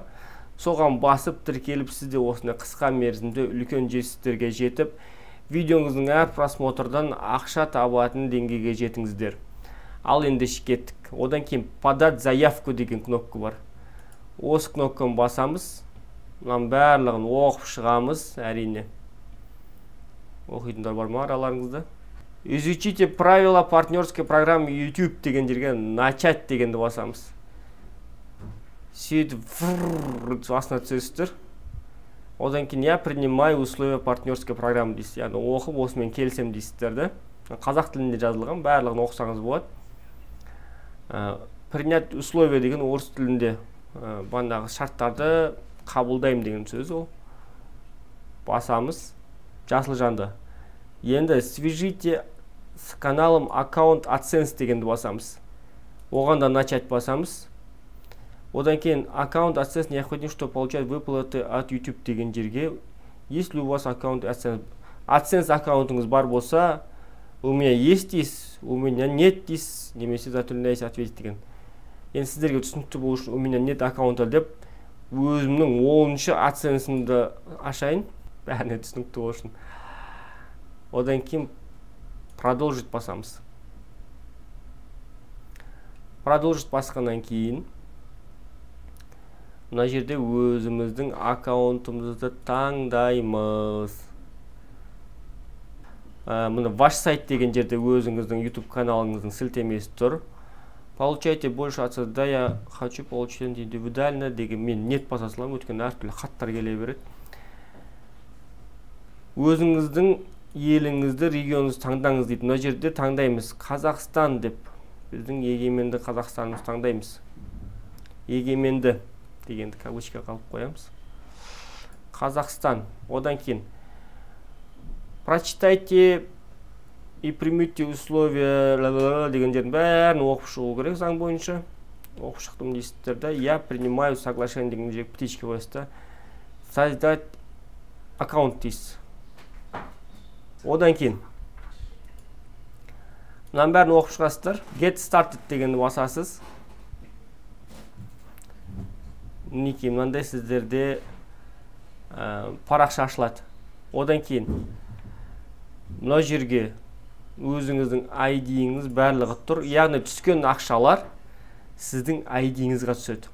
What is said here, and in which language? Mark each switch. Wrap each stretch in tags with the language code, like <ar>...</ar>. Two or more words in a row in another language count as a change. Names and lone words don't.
<kk>Соған басып тіркеліп, сізде осындай қысқа мерзімде үлкен жетістіктерге жетіп, видеоңыздың әр просмотрдан ақша табатын деңгейге жетіңіздер. Ал енді кеттік. Одан кейін</kk> <ru>подать заявку</ru> <kk>деген кнопка бар. Осы кнопканы басамыз. Мұның барлығын оқып шығамыз, әрине. Оқитындар бар ма араларыңызда?</kk> <ru>Изучите правила партнерской программы YouTube</ru> <kk>деген жерге начать дегенді басамыз. Сөйтіп астына түсесіздер. Одан кейін</kk> <ru>я принимаю условия партнерской программы</ru> <kk>дейсіз. Яғни оқып, осымен келсем дейсіздер де. Қазақ тілінде жазылған, барлығын оқысаңыз болады.</kk> <ru>Принять условия</ru> <kk>деген орыс тілінде бандағы шарттарды қабылдаймын деген сөз ол. Басамыз. Жасыл жанды. Енді</kk> <ru>свяжите с каналом аккаунт AdSense</ru> <kk>дегенді басамыз. Оған да начать басамыз. Одан кейін</kk> <ru>аккаунт AdSense необходимо, чтобы получать выплаты от YouTube</ru> <kk>деген жерге.</kk> <ru>Если у вас аккаунт AdSense</ru> <kk>аккаунтыңыз бар болса,</kk> <ru>у меня есть дейсіз, у меня нет</ru> <kk>дейсіз, немесе</kk> <ru>затрудняюсь ответить деген.</ru> <kk>Енді сіздерге түсінікті болу үшін</kk> <ru>у меня нет аккаунта</ru> <kk>деп өзімнің 10-шы AdSense'імді ашайын, бәріне түсінікті болу үшін. Одан кейін продолжить басамыз. Продолжить басқаннан кейін мына жерде өзіміздің аккаунтымызды таңдаймыз. Мұны</kk> <ru>ваш сайт</ru> <kk>деген жерде өзіңіздің YouTube каналыңыздың сілтемесі тұр.</kk> <ru>Получайте больше отсюда, я хочу получить индивидуально</ru> <kk>деген мен нет баса саламын, өйткені әртүрлі хаттар келе береді. Өзіңіздің еліңізді, регионыңызды таңдаңыз дейді. Мына жерде таңдаймыз Қазақстан деп. Біздің егеменді Қазақстанымыз таңдаймыз. Егеменді дегенді кавычка қалып қоямыз. Қазақстан. Одан кейін</kk> <ru>прочитайте и примите условия</ru> <kk>деген жердің бәрін оқып шығу керек заң бойынша. Оқып шықтым дейсіздер да.</kk> <ru>Я принимаю соглашение</ru> <kk>деген жерге птичка қойсыздар.</kk> <ru>Создать аккаунт дейсіз.</ru> <kk>Одан кейін мынаның бәрін оқып шығасыздар.</kk> <en>Get started</en> <kk>дегенді басасыз. Мінекей мынандай сіздерде парақша ашылады. Одан кейін мына жерге өзіңіздің ID-іңіз барлығы тұр. Яғни түскен ақшалар сіздің ID-іңізге түседі.</kk>